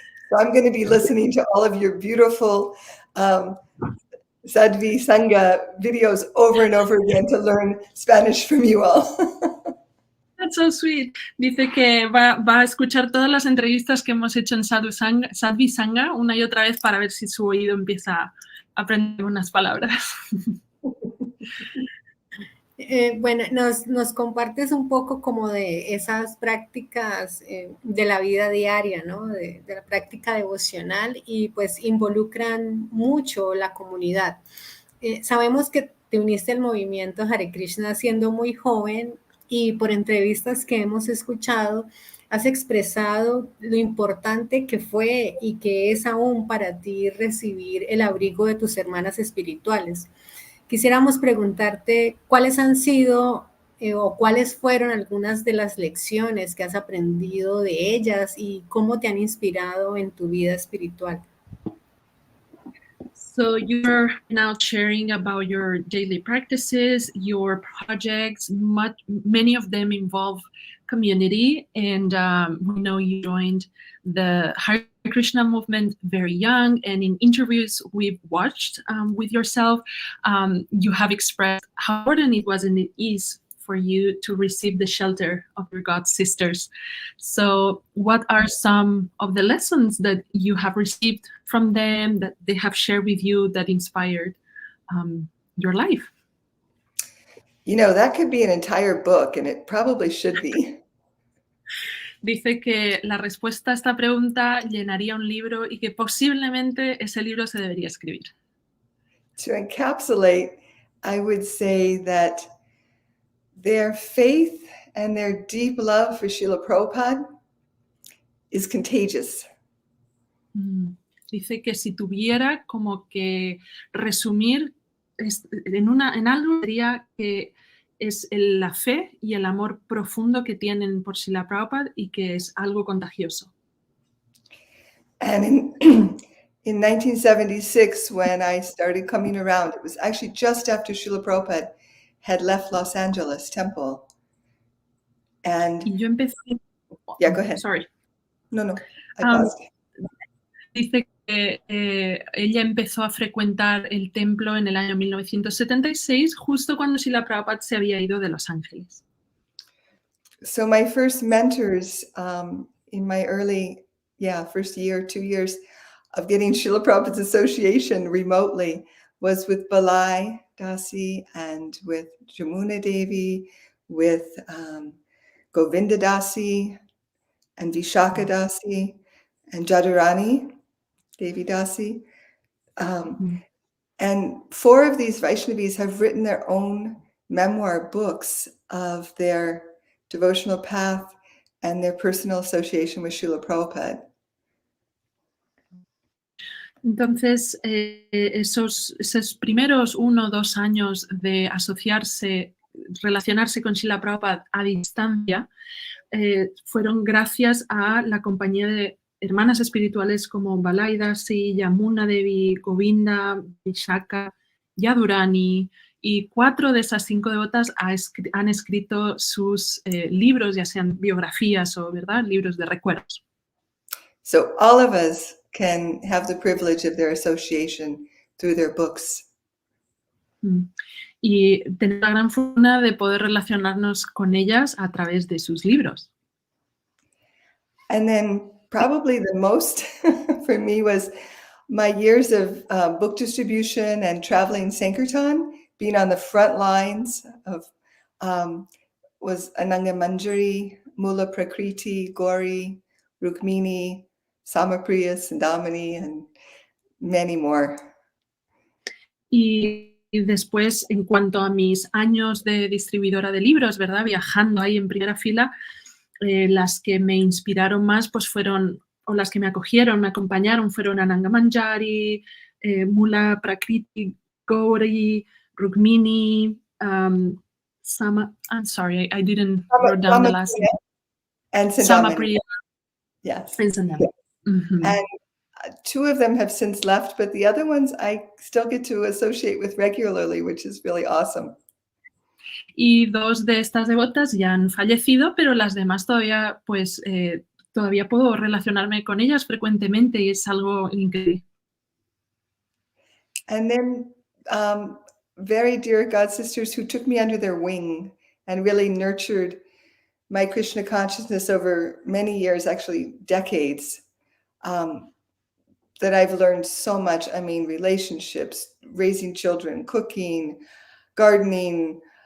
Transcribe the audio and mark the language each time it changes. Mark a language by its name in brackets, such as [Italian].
[English] So I'm going to be listening to all of your beautiful Sadhvi Sangha videos over and over again to learn Spanish from you all. That's so sweet. [Spanish] Dice que va a escuchar todas las entrevistas que hemos hecho en Sadhvi Sangha una y otra vez para ver si su oído empieza a aprender unas palabras. Bueno, nos compartes un poco como de esas prácticas de la vida diaria, ¿no? De la práctica devocional y pues involucran mucho la comunidad. Sabemos que te uniste al movimiento Hare Krishna siendo muy joven y por entrevistas que hemos escuchado, has expresado lo importante que fue y que es aún para ti recibir el abrigo de tus hermanas espirituales. Quisiéramos preguntarte cuáles han sido o cuáles fueron algunas de las lecciones que has aprendido de ellas y cómo te han inspirado en tu vida espiritual. [English] So you're now sharing about your daily practices, your projects. Many of them involve community, and we know you joined the Hare Krishna movement very young. And in interviews we've watched with yourself, you have expressed how important it was and it is for you to receive the shelter of your God sisters. So what are some of the lessons that you have received from them, that they have shared with you, that inspired your life? You know, that could be an entire book, and it probably should be. Dice que la respuesta a esta pregunta llenaría un libro y que posiblemente ese libro se debería escribir. To encapsulate, I would say that their faith and their deep love for Srila Prabhupada is contagious. Dice que si tuviera como que resumir en algo, diría que es la fe y el amor profundo que tienen por Srila Prabhupada y que es algo contagioso. And in 1976, when I started coming around, it was actually just after Srila Prabhupada had left Los Angeles Temple. And [Spanish] y yo empecé... [English] Yeah, go ahead. Sorry. No, I paused. [Spanish] Dice que ella empezó a frecuentar el templo en el año 1976, justo cuando Srila Prabhupada se había ido de Los Ángeles. [English] So my first mentors in my early, first year, 2 years of getting Srila Prabhupada's association remotely was with Balai Dasi and with Jamuna Devi, with Govinda Dasi and Vishaka Dasi and Jadurani Devi Dasi. And 4 of these Vaishnavis have written their own memoir books of their devotional path and their personal association with Srila Prabhupada. [Spanish] Entonces, esos primeros 1 o 2 años de asociarse, relacionarse con Srila Prabhupada a distancia, fueron gracias a la compañía de hermanas espirituales como Balai Dasi, Yamuna Devi, Govinda, Vishaka, Yadurani, y 4 de esas 5 devotas han escrito sus libros, ya sean biografías o, ¿verdad?, libros de recuerdos. [English] So all of us can have the privilege of their association through their books. [Spanish] Y tener la gran fortuna de poder relacionarnos con ellas a través de sus libros. [English] And then probably the most for me was my years of book distribution and traveling Sankirtan, being on the front lines of was Ananga Manjari, Mula Prakriti, Gauri, Rukmini, Samapriya, Sandamani, and many more. [Spanish] Y después, en cuanto a mis años de distribuidora de libros, ¿verdad?, viajando ahí en primera fila, las que me inspiraron más pues fueron, o las que me acogieron, me acompañaron, fueron Ananga Manjari, Mula Prakriti, Gauri, Rukmini, [English] I'm sorry, I didn't write down the last name. And Samapriya. Yes. And Sandamani. Mm-hmm. And 2 of them have since left, but the other ones I still get to associate with regularly, which is really awesome. [Spanish] Y 2 de estas devotas ya han fallecido, pero las demás todavía, todavía puedo relacionarme con ellas frecuentemente y es algo increíble. [English] And then very dear God sisters who took me under their wing and really nurtured my Krishna consciousness over many years, actually decades, that I've learned so much. I mean, relationships, raising children, cooking, gardening,